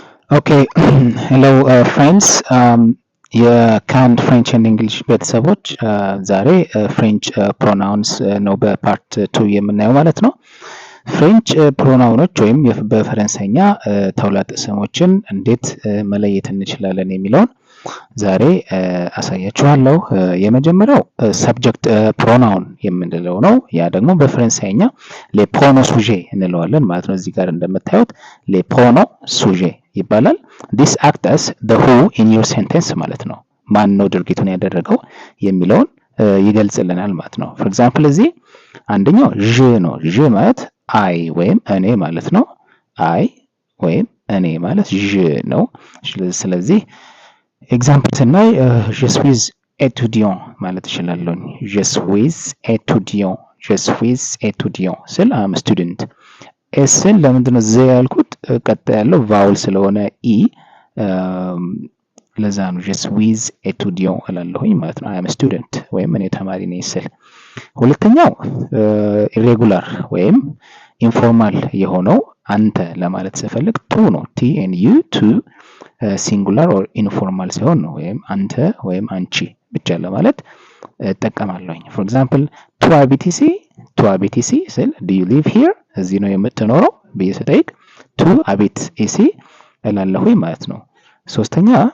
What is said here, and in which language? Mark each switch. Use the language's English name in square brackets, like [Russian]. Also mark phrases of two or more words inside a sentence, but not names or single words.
[English] Okay, hello friends. [Amharic] የካንድ ፍሬንች ኤንድ እንግሊሽ ቤተሰቦች ዛሬ [English] French pronouns [Amharic] ነው በፓርት 2 የምናየው ማለት ነው። [English] French pronouns [Amharic] ወይም በፈረንሳይኛ ተውላጠ ስሞችን እንዴት መለየት እንችላለን የሚለውን ዛሬ አሳያችኋለሁ። የመጀመሪያው [English] subject pronoun [Amharic] የምንለው ነው። ያ ደግሞ በፈረንሳይኛ [French] les pronoms sujets [Amharic] እንለዋለን ማለት ነው። እዚህ ጋር እንደምታዩት [French] les pronoms sujets [Amharic] ይባላል። [English] this act as the who in your sentence [Amharic] ማለት ነው። ማን ነው ድርጊቱን ያደረገው የሚለውን ይገልጽልናል ማለት ነው። [English] for example [Amharic] እዚህ አንደኛው je ነው። je ማለት አይ ወይም እኔ ማለት ነው። አይ ወይም እኔ ማለት je ነው። ስለዚህ ኤግዛምፕል ስናይ [French] je suis étudiant [Amharic] ማለት እችላለሁ። [French] je suis étudiant je suis étudiant [Amharic] ስል [English] am student [Amharic] ኤስን ለምንድን ነው ዘ ያልኩት? ቀጥ ያለው ቫውል ስለሆነ ኢ ለዛ ነው [French] je suis étudiant [Amharic] እላለሁኝ ማለት ነው። [English] am student [Amharic] ወይም እኔ ተማሪ ነኝ ስል። ሁለተኛው ኢሬጉላር ወይም ኢንፎርማል የሆነው አንተ ለማለት ስፈልግ ቱ ነው። ቲ ኤን ዩ ቱ [English] singular or informal [Amharic] ሲሆን ነው። ወይም አንተ ወይም አንቺ ብቻ ለማለት እጠቀማለሁኝ። [English] for example [French] tu habites ici [Amharic] ስል [English] do you live here [Amharic] እዚህ ነው የምትኖረው ብዬ ስጠይቅ [French] tu habites ici [Amharic] እላለሁኝ ማለት ነው። ሶስተኛ